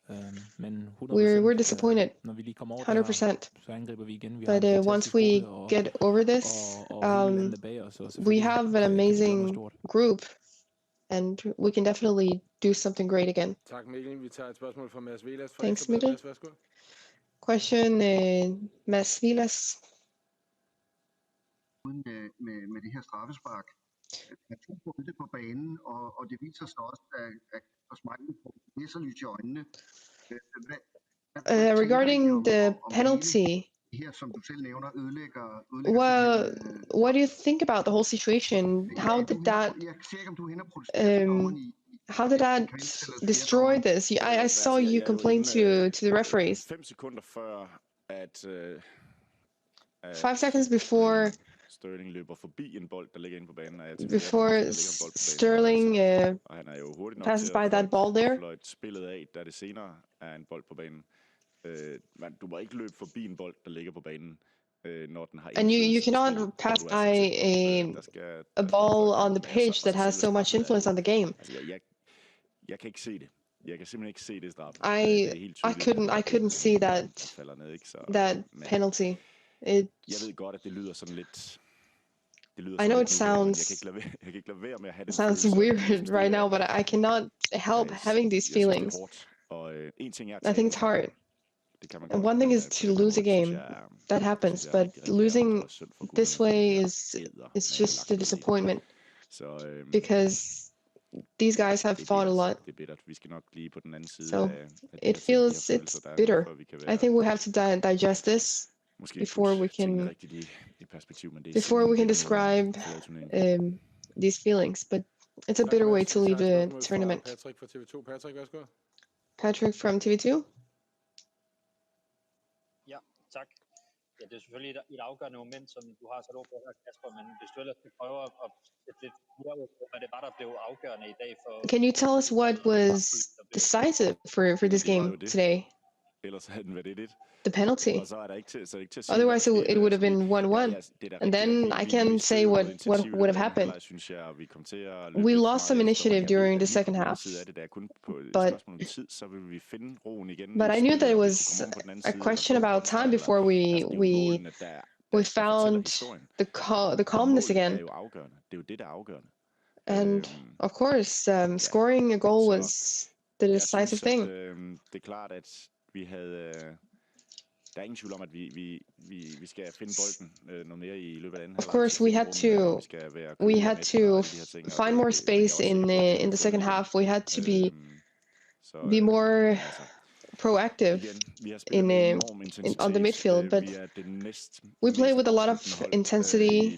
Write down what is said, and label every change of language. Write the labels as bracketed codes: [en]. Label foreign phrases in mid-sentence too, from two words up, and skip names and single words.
[en] We're disappointed, 100%. But once we get over this, we have an amazing group, and we can definitely do something great again. Thanks, Mikkel. Question, Mads Vilas. [da] Med det her straffespark. Der er 2 bolde på banen, og det viser sig også, at Smeichel får læserlys i øjnene. [en] Regarding the penalty, well, what do you think about the whole situation? How did that How did that destroy this? I saw you complain to the referees. [da] 5 sekunder før at [en] 5 seconds before [da] Sterling løber forbi en bold, der ligger inde på banen, og jeg [en] before Sterling [da] og han er jo hurtigt nok [en] passes [da] til [en] by that ball there. [da] fløjte spillet af, da det senere er en bold på banen. Men du må ikke løbe forbi en bold, der ligger på banen, når den har [en] And you cannot pass by a ball on the pitch that has so much influence on the game. [da] Jeg kan ikke se det. Jeg kan simpelthen ikke se det straffe. [en] I couldn't see that penalty. Jeg ved godt, at det lyder sådan lidt. I know it sounds weird right now, but I cannot help having these feelings. I think it's hard. And one thing is to lose a game. That happens, but losing this way is just a disappointment. Because these guys have fought a lot. So it feels it's bitter. I think we have to digest this before we can describe these feelings. But it's a bitter way to leave the tournament. Patrick from TV2. [da] Ja, tak. Ja, det er selvfølgelig et afgørende moment, som du har sat ord på her, Kasper, men hvis du ellers skal prøve at sætte lidt mere ord på, hvad det var, der blev afgørende i dag for... [en] Can you tell us what was decisive for this game today? [da] Ellers havde den været 1-1. [en] The penalty. [da] Og så er der ikke til at [en] Otherwise it would have been 1-1. And then I can say what would have happened. We lost some initiative during the second half. But I knew that it was a question about time before we found the calmness again. And of course, scoring a goal was the decisive thing. [da] Det er klart, at vi havde... Der er ingen tvivl om, at vi skal finde bolden noget mere i løbet af anden halvleg. [en] Of course, we had to find more space in the second half. We had to be more proactive on the midfield, but we played with a lot of intensity.